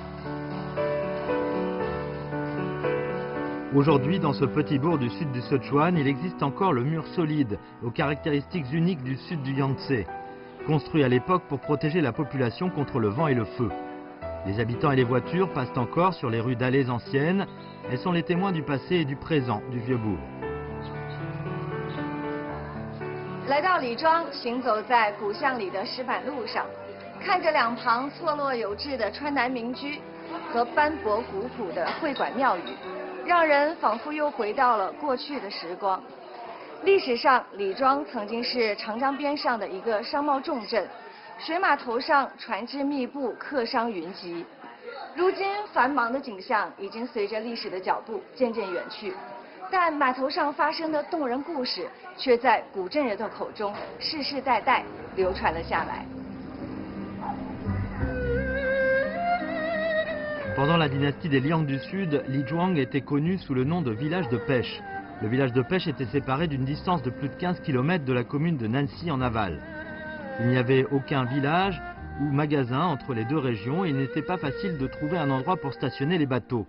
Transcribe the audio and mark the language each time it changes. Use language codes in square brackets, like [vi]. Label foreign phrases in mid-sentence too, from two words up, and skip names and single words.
[fr] Aujourd'hui, dans ce petit bourg du sud du Sichuan, il existe encore le mur solide, aux caractéristiques uniques du sud du Yangtze, construit à l'époque pour protéger la population contre le vent et le feu. Les habitants et les voitures passent encore sur les rues dallées anciennes. Elles sont les témoins du passé et du présent du vieux bourg. [zh] 来到李庄，行走在古巷里的石板路上，看着两旁错落有致的川南民居和斑驳古朴的会馆庙宇，让人仿佛又回到了过去的时光。历史上，李庄曾经是长江边上的一个商贸重镇，水码头上船只密布，客商云集。如今繁忙的景象已经随着历史的脚步渐渐远去，但码头上发生的动人故事却在古镇人的口中世世代代流传了下来。 [fr] Pendant la dynastie des Liang du Sud, Lizhuang était connu sous le nom de village de pêche. Le village de pêche était séparé d'une distance de plus de 15 km de la commune de Nancy en aval. Il n'y avait aucun village ou magasin entre les deux régions et il n'était pas facile de trouver un endroit pour stationner les bateaux.